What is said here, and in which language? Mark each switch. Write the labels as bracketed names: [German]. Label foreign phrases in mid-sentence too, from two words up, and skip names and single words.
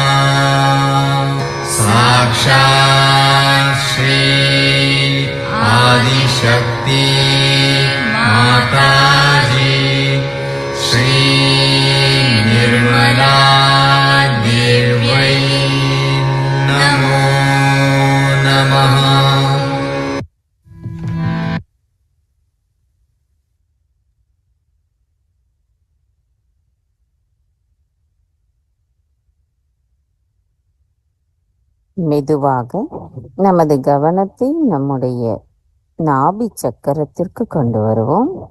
[Sanskrit] साक्षात् श्री आदिशक्ति माताजी श्री निर्मला देव्यै नमो नमः। [Tamil] மெதுவாக நமது கவனத்தை நம்முடைய நாபி சக்கரத்திற்கு கொண்டு வருவோம்.